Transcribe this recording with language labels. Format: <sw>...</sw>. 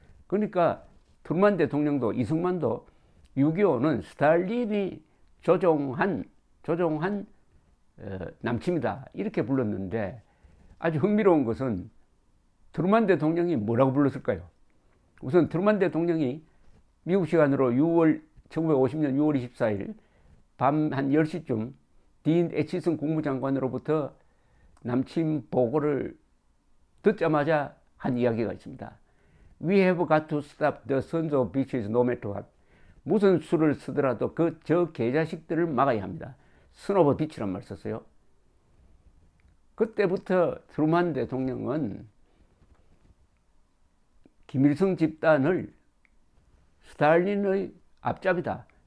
<ko>그러니까 트루만 대통령도 이승만도 6.25는 스탈린이 조종한 남침이다 이렇게 불렀는데, 아주 흥미로운 것은 트루만 대통령이 뭐라고 불렀을까요? 우선 트루만 대통령이 미국 시간으로 1950년 6월 24일 밤 한 10시쯤 딘 애치슨 국무장관으로부터 남침 보고를 듣자마자 한 이야기가 있습니다.</ko> <en>We have got to stop the sons of bitches no matter what.</en> <ko>무슨 수를 쓰더라도 저 개자식들을 막아야 합니다.</ko> <en>son of bitch</en> <ko>란 말 썼어요. 그때부터 트루만 대통령은 김일성 집단을 스탈린의 앞잡이다.</ko>